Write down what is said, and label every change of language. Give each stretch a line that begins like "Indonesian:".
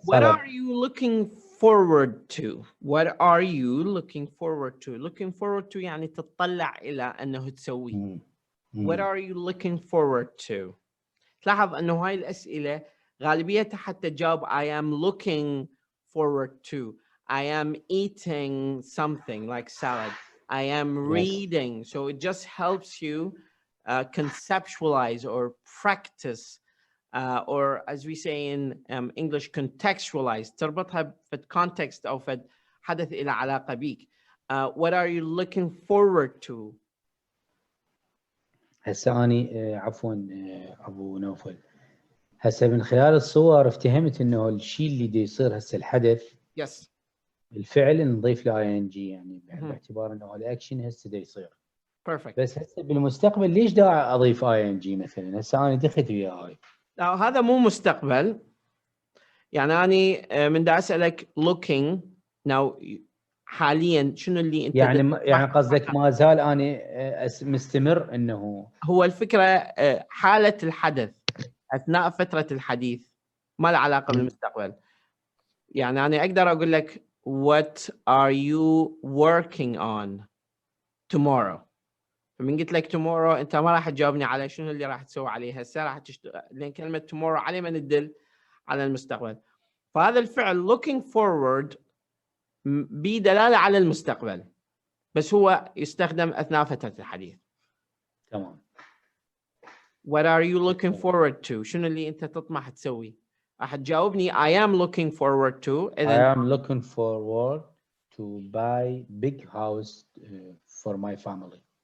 English: What are you looking forward to? What are you looking forward to? Looking forward to
Arabic: يعني تطلع إلى أنه تسوي.
English: What are you looking forward to?
Arabic: تلاحظ أنه هاي الأسئلة غالبيتها حتى جاوب
English: I am looking forward to. I am eating something like salad. I am reading. So it just helps you conceptualize or practice or as we say in English, contextualize.
Arabic: تربطها في context أو في حدث إلى علاقة بيك.
English: What are you looking forward to?
Arabic: هسه أنا عفوا أبو نوفل. هسه من خلال الصور افتهمت إنه الشيء اللي دي يصير هسه الحدث.
English: Yes.
Arabic: الفعل نضيف له ING يعني باعتبار إنه الأكشن هسه دي يصير.
English: Perfect.
Arabic: بس هسه بالمستقبل ليش داعي أضيف ING مثلا؟ هسه أنا دخلت ويا هاي. هذا مو مستقبل. يعني أنا من دا أسألك
English: looking now
Arabic: حاليا شنو اللي أنت يعني قصدك ما زال أنا مستمر إنه هو الفكرة حالة الحدث أثناء فترة الحديث ما له علاقة بالمستقبل. يعني أنا أقدر أقول لك
English: what are you working on tomorrow.
Arabic: فمن قلت لك tomorrow أنت ما راح تجاوبني على شنو اللي راح تسوي عليه هسه راح تشتغل لأن كلمة tomorrow عليه ما ندل على المستقبل. فهذا الفعل
English: looking forward
Arabic: بدلالة على المستقبل بس هو يستخدم أثناء فترة الحديث. تمام.
English: What are you looking forward to?
Arabic: شنو اللي أنت تطمح تسوي؟ راح تجاوبني
English: I am looking forward to. I am looking forward to buy big house for my family.